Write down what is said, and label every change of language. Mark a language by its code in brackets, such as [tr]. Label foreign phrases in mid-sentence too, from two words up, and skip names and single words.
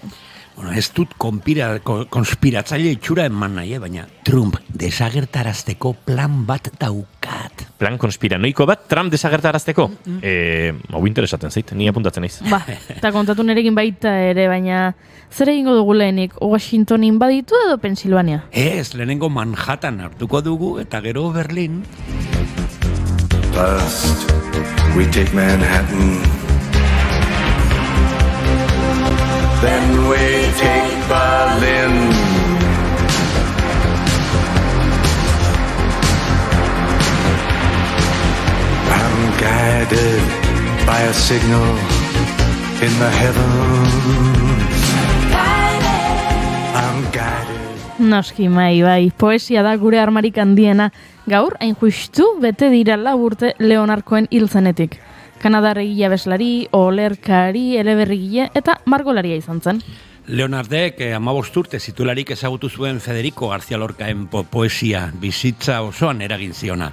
[eu] Bueno, ez dut konspiratzaile itxura eman nahi, baina Trump desagertarazteko plan bat daukat. Plan konspiranoiko bat, Trump desagertarazteko? Hau interesatzen zait, ni apuntatzen naiz. Eta kontatu nerekin baita ere, baina zer egingo dugu lehenik, Washingtonin baditu edo Pensilvania? Ez, lehenengo Manhattan hartuko dugu eta gero Berlin. [en] First, we take Manhattan. Then we take Berlin. I'm guided by a signal in the heavens. I'm guided. [eu] Noski bai, poesia da gure armarik handiena. Gaur, hain justu, bete dira urte Leonarkoen hiltzenetik. Kanadar egile abeslari, olerkari, eleberrigile eta margolaria izan zen. Leonardek 15 urte zitularik ezagutu zuen Federico García Lorcaen poesia bizitza osoan eragin ziona.